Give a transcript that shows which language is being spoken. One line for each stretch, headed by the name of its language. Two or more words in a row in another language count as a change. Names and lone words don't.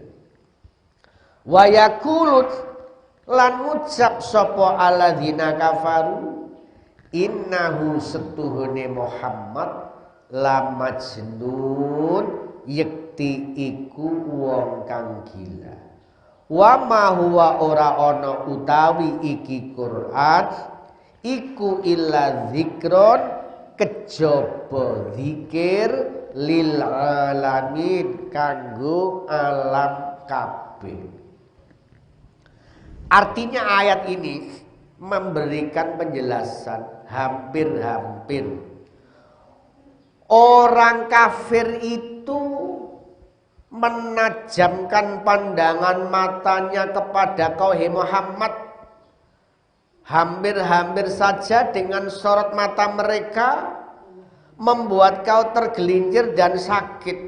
Arabic: ويقول
Javanese: lan ngucap sapa
Arabic: الذين كفروا إنه
Javanese: setuhune Muhammad
Arabic: لمجنون
Javanese: yekti iku wong kang gila.
Arabic: وما هو
Javanese: ora ana utawi iki Quran iku
Arabic: إلا ذكرى
Javanese: kejaba zikir
Arabic: للعالمين
Javanese: kanggo alam kabeh.
Indonesian: Artinya ayat ini memberikan penjelasan hampir-hampir orang kafir itu menajamkan pandangan matanya kepada kau hai Muhammad, hampir-hampir saja dengan sorot mata mereka membuat kau tergelincir dan sakit.